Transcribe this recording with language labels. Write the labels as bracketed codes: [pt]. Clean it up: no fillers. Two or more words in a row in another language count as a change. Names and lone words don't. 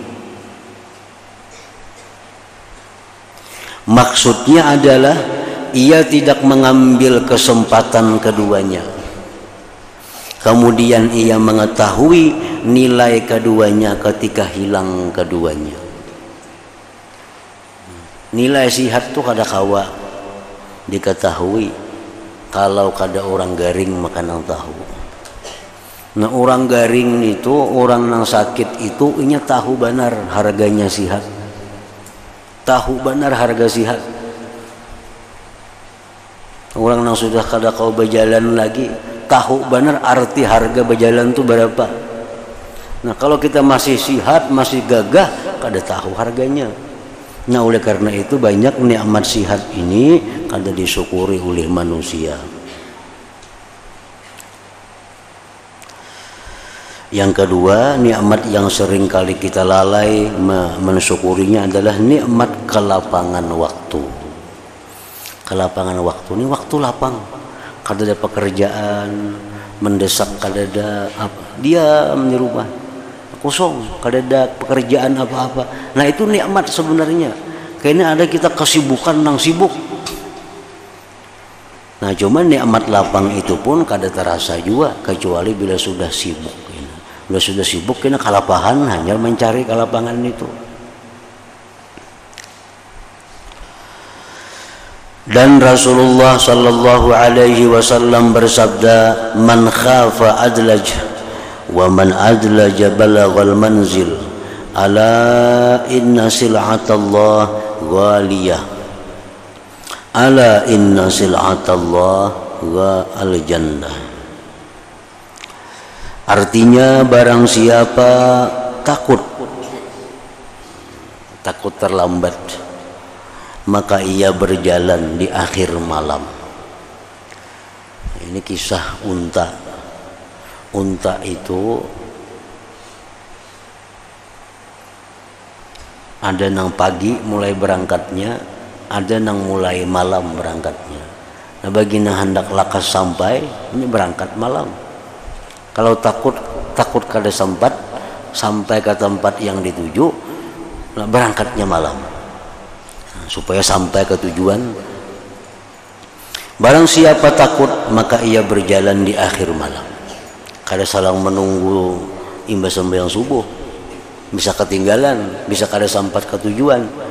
[id] Maksudnya adalah ia tidak mengambil kesempatan keduanya. Kemudian ia mengetahui nilai keduanya ketika hilang keduanya. [bjn] Nilai sihat tuh kada kawa diketahui kalau kada orang garing makan nang tahu. Nah orang garing itu, orang nang sakit itu inya tahu benar harganya sihat, tahu benar harga sihat. Orang nang sudah kada kau berjalan lagi tahu benar arti harga berjalan tuh berapa. [id] Nah kalau kita masih sihat, masih gagah, kada tahu harganya. Nah oleh karena itu banyak nikmat sihat ini kada disyukuri oleh manusia. Yang kedua, nikmat yang sering kali kita lalai mensyukurinya adalah nikmat kelapangan waktu. Kelapangan waktu ini waktu lapang, [bjn] kada ada pekerjaan mendesak, kada ada apa, diam di rumah kosong, kada ada pekerjaan apa-apa. [id] Nah itu nikmat sebenarnya. Kayaknya ada kita kesibukan nang sibuk. Nah cuman nikmat lapang itu pun kada terasa juga kecuali bila sudah sibuk. Bila sudah sibuk kena kalapahan hanya mencari kelapangan itu. Dan Rasulullah [ar] صلى الله عليه وسلم [id] bersabda, [ar] من خاف أدلج ومن أدلج بلغ المنزل، ألا إن سلعة الله غالية، ألا إن سلعة الله الجنة. [id] Artinya barang siapa takut terlambat, maka ia berjalan di akhir malam. Ini kisah unta. [bjn] Unta itu ada nang pagi mulai berangkatnya, ada nang mulai malam berangkatnya. Nah bagi nang hendak lakas sampai, ini berangkat malam. [id] Kalau takut kada sempat sampai ke tempat yang dituju, nah berangkatnya malam. Nah, supaya sampai ke tujuan. Barang siapa takut maka ia berjalan di akhir malam. [bjn] Kada salang menunggu imbas sembahyang subuh, bisa ketinggalan, bisa kada sampai ke tujuan.